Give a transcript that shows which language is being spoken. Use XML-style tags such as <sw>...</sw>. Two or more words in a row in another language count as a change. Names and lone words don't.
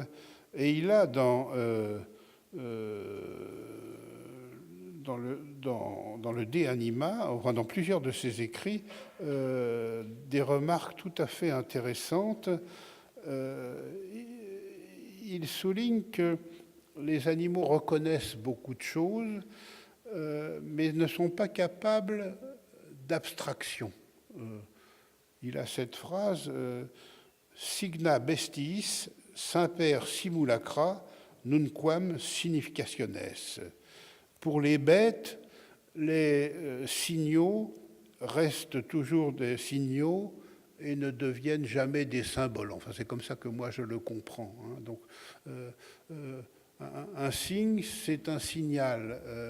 <fr>Et il a dans le De Anima, enfin dans plusieurs de ses écrits, des remarques tout à fait intéressantes. Il souligne que les animaux reconnaissent beaucoup de choses, mais ne sont pas capables d'abstraction. Il a cette phrase</fr> <la>signa bestiis semper simulacra nunquam significationes.</la> <fr>Pour les bêtes, les signaux restent toujours des signaux et ne deviennent jamais des symboles. Enfin, c'est comme ça que moi je le comprends. Hein. Donc, un signe, c'est un signal.</fr>